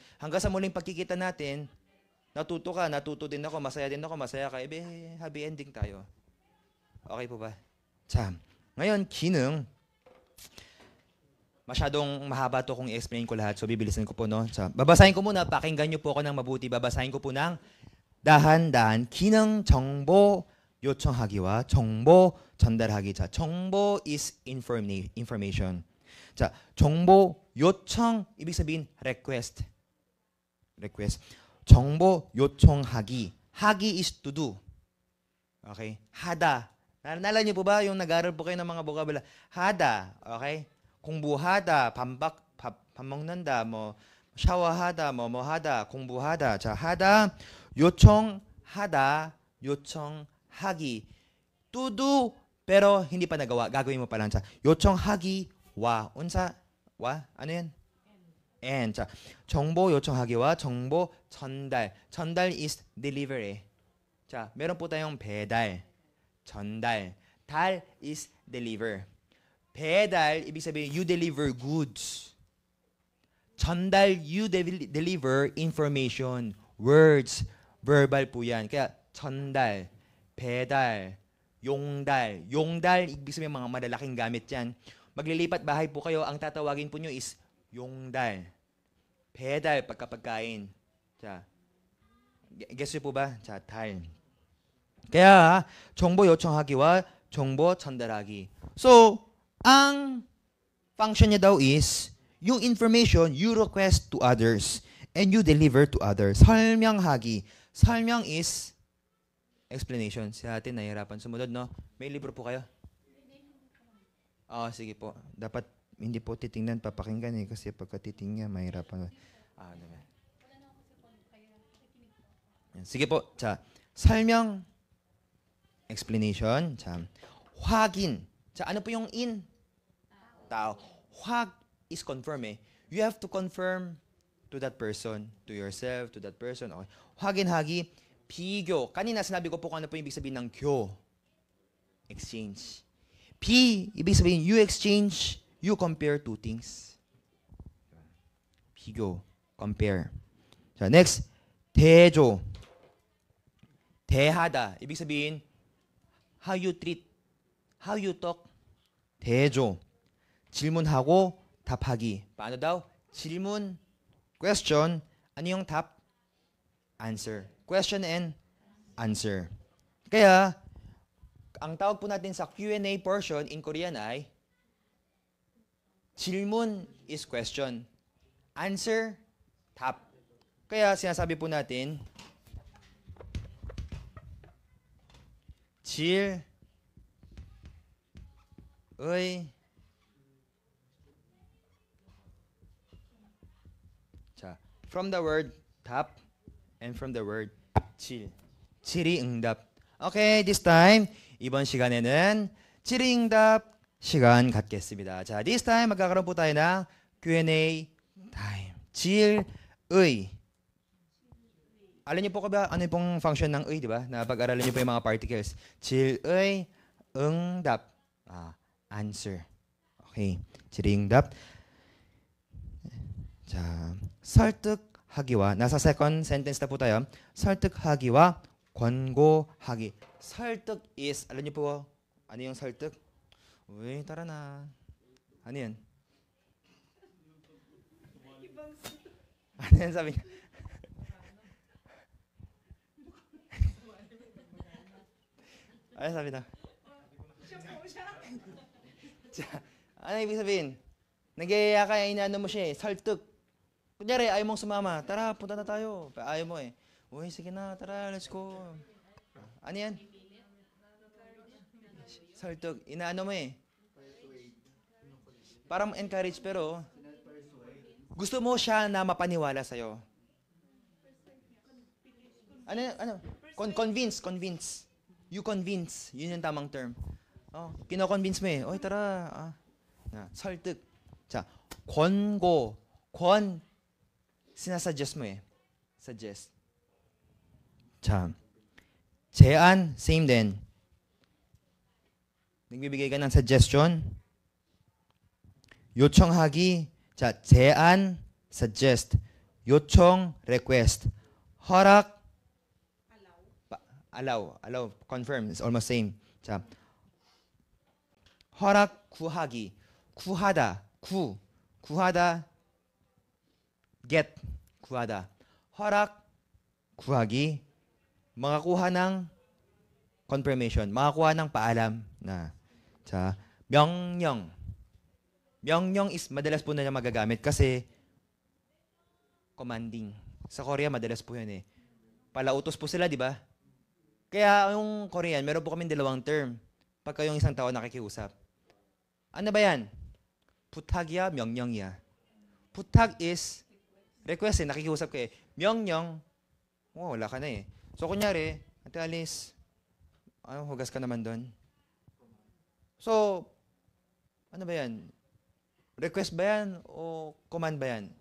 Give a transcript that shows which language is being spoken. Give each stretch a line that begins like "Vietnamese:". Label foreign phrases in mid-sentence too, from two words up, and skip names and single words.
Filipino: Hanggang sa muling pagkikita natin, natuto ka, natuto din ako, masaya ka,
English: happy ending
Filipino: tayo. Okay po ba? Ngayon, 기능. Masyadong mahaba to kung i-explain ko lahat, so bibilisan ko po, no? Babasahin ko muna, pakinggan niyo po ako ng mabuti. Babasahin ko po ng dahan-dahan.
Korean: 기능 정보 요청하기와 정보 전달하기. 자, 정보
English: is information.
Korean: 자, 정보 요청
Filipino: ibig sabihin
Korean: request. 정보 요청하기.
English: 하기 is to do.
Korean: Okay? 하다.
Filipino: Naalala niyo po ba yung nag-aaral po kayo ng mga vocabulary?
Korean: 하다. Okay? 공부하다, 밥 먹는다, 샤워하다, 하다, 공부하다. 자, 하다, 요청하다, 요청하기.
English: To do,
Filipino: pero hindi pa nagawa. Gagawin mo pa lang.
Korean: 자, 요청하기,
Filipino: unsa, ano yan?
English: And.
Korean: 자, 정보 요청하기와 정보 전달.
English: 전달 is delivery. 자,
Filipino: meron po tayong
Korean: 배달, 전달.
English: 달 is deliver.
Korean: 배달,
Filipino: ibig sabihin,
English: you deliver goods. 전달, you deliver information, words, verbal po yan.
Filipino: Kaya,
Korean: 전달, 배달, 용달. 용달,
Filipino: ibig sabihin, mga malalaking gamit yan. Maglilipat bahay po kayo, ang tatawagin po nyo is 용달.
Korean: 배달,
Filipino: pagkapagkain. Guess nyo po ba?
Korean: 달. Kaya, 정보 요청하기와 정보 전달하기.
English: So, ang function
Filipino: niya daw
English: is, yung information you request to others and you deliver to others.
Korean: 설명하기. 설명
English: is explanation.
Filipino: Sa atin, nahihirapan sumunod, no? May libro po kayo? Sige po. Dapat hindi po titingnan, papakinggan eh. Kasi pagka titingnan, mahirapan. Sige po.
Korean: 자, 설명, explanation. 자, 확인. 자,
Filipino: ano po yung in? Tao.
English: 확 is confirm eh. You have to confirm to that person, to yourself, to that person.
Korean: Okay. 확인하기, 비교.
Filipino: Kanina sinabi ko po kung ano po yung ibig sabihin ng 교. Exchange. ibig sabihin,
English: you exchange, you compare two things.
Korean: 비교, compare. 자, next, 대조. 대하다.
Filipino: ibig sabihin,
English: how you treat, how you talk.
Korean: 대조. 질문하고 답하기.
Filipino: Paano daw? 질문, question. Ano yung 답?
English: Answer. Question and answer.
Filipino: Kaya, ang tawag po natin sa
English: Q&A portion in Korean
Filipino: ay 질문
English: is question.
Filipino: Answer,
Korean: 답.
Filipino: Kaya sinasabi po natin
Korean: 질 자,
English: from the word 답 and from the word 질.
Korean: 질의응답.
English: Okay, this time
Korean: 이번 시간에는 질의응답 시간 갖겠습니다. 자,
English: this time
Filipino: magkakaroon po tayo ng
English: Q&A time.
Filipino: 질의 Alam niyo po ba ano yung pong function ng 의, di ba? Na pag-aralan niyo po yung mga particles.
Korean: 질의, 응답. Answer. Okay. 질의응답. 자, 설득하기와
Filipino: nasa second sentence na po tayo.
Korean: 설득하기와 권고하기. 설득 is,
Filipino: alam niyo po, ano yung
Korean: 설득?
Filipino: Uy, tara na. Ano yan? Ano yan sabi niya? Ano sabi na? Ano ibig sabihin? Nagyayaya ka, inaano mo siya eh.
Korean: 설득.
Filipino: Kunyari, ayaw mong sumama. Tara, punta na tayo. Ayaw mo eh. Uy, sige na, tara,
English: let's go.
Filipino: Ano yan? 설득. Inaano mo eh. Parang encourage pero gusto mo siya na mapaniwala sa'yo. Ano? Convince.
English: You convince.
Filipino: Yun yung tamang term. Kino-convince mo eh. Oy, tara.
Korean: 설득. 자, 권고.
Filipino: sinasuggest mo eh. Suggest.
Korean: 자, 제안,
Filipino: same din. nagbibigay ka ng suggestion.
Korean: 요청하기. 자, 제안, suggest. 요청, request. 허락,
English: allow, confirm. It's almost same.
Korean: 자, 허락 구하기. 구하다. 구하다. get. 구하다. 허락 구하기.
Filipino: makakuha ng confirmation. makakuha ng paalam na.
Korean: 자, 명령.
Filipino: 명령 is madalas po na niya magagamit kasi commanding. Sa Korea madalas po yan eh. Palautos po sila, di ba? Kaya yung Korean, meron po kaming dalawang term. Pagka yung isang tao nakikiusap. Ano ba yan?
Korean: 부탁이야, 명령이야.
Filipino: 부탁
English: is request
Filipino: eh, nakikiusap ka eh. 명령, wala ka na eh. So kunyari, Ate Alice, hugas ka naman doon. So, ano ba yan? Request ba yan o command ba yan?